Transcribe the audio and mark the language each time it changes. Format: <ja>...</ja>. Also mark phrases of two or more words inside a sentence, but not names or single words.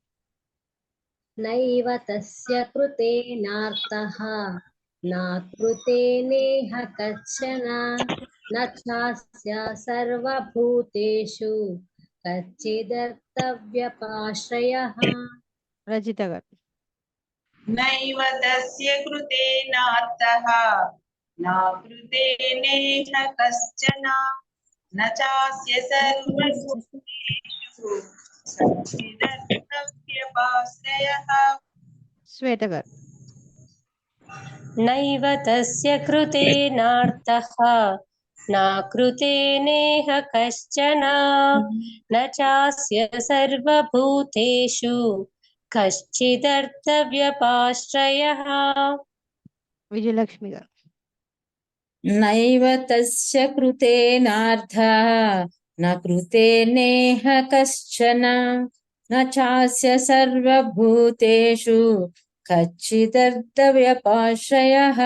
<sa>నైవ తస్య కృతేనార్థః నా కృతేనేహ కశ్చన న చాస్య సర్వభూతేషు కచ్చిదర్థవ్యపాశ్రయః.</sa> <te>రజిత గారు.</te> <sa>नैव तस्य कृतेनार्थः न कृतेनेह कश्चन न चास्य सर्वभूतेषु कश्चिदर्थव्यपाश्रयः.</sa> <te>శ్వేత గారు.</te> <sa>नैव तस्य कृतेनार्थः न कृतेनेह कश्चन न चास्य सर्वभूतेषु कश्चिदर्थव्यपाश्रयः.</sa> <te>విజయలక్ష్మి గారు.</te> <sa>నైవ తస్య కృతేనార్థః న కృతేనేహ కశ్చన న చాస్య సర్వభూతేషు కచ్చిదర్థవ్యపాశ్రయః.</sa>